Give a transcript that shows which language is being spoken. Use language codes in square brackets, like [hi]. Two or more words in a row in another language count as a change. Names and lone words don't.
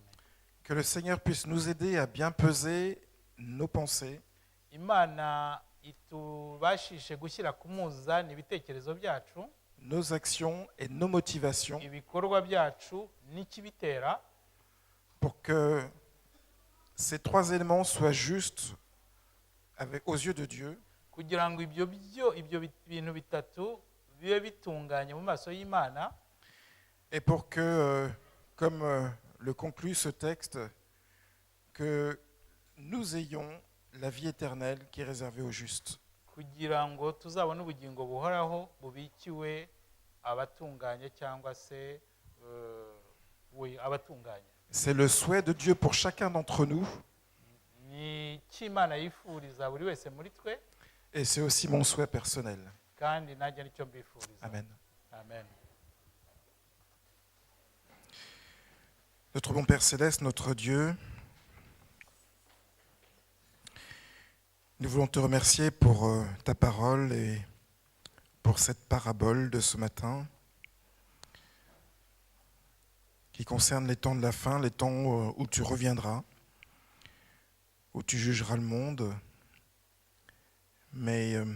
[fr] Que le Seigneur puisse nous aider à bien peser nos pensées, [rw] Imana itubashishe gushyira ku munzani ibitekerezo byacu, [fr] nos actions et nos motivations [rw] ibikorwa byacu n'ikibitera, [fr] pour que ces trois éléments soient justes aux yeux de Dieu [rw] kugira ngo ibyo bintu bitatu bibe bitunganye mu maso y'Imana, [fr] et pour que, comme le conclut ce texte, que nous ayons la vie éternelle qui est réservée aux justes. [rw] kugira ngo tuzabone ubugingo buhoraho bubikiwe abatunganye cyangwa se abatunganye. [fr] C'est le souhait de Dieu pour chacun d'entre nous, [rw] Ni cyo Imana yifuriza buri wese muri twe, [fr] et c'est aussi mon souhait personnel. [rw] kandi nanjye nicyo mbifuriza. Amen. Amen. [fr] Notre bon Père Céleste, notre Dieu, nous voulons te remercier pour ta parole et pour cette parabole de ce matin qui concerne les temps de la fin, les temps où tu reviendras, où tu jugeras le monde, mais